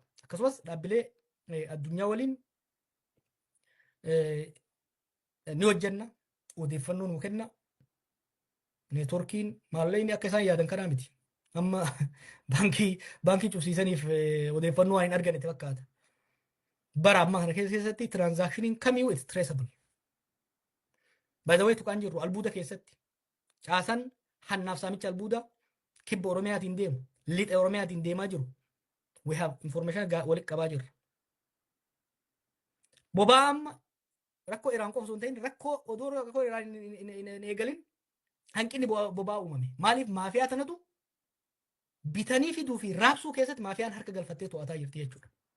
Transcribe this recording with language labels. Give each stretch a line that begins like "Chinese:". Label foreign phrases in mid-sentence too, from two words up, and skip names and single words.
Oromo: Akkasumas dhaabbilee addunyaa waliin ni hojjenna odeeffannoo nuu kenna. Neetworkiin maallaqni akka isaan yaadan kanaa miti. Amma baankii cufsiisaniif odeeffannoo hin arganne fakkaata. Bara ammaa kana keessatti tiraanzaakshiniin kamiyyuu
English: it's traceable. By the way
Oromo: tuqaan jirru albuuda keessatti caasan hannaaf saamicha albuuda kibba Oromiyaatiin deemu lixa Oromiyaatiin deemaa jiru.
English: We have information
Oromo: walitti qabaa jirra. Boba'aa amma rakkoo Iraan qofa osoo hin ta'in rakkoo odoo rakkoo Iraan hin eegalin hanqinni boba'aa uumame. Maaliif maafiyaa tanatu bitanii fiduu fi raabsuu keessatti maafiyaan harka galfattee to'ataa jirti jechuudha.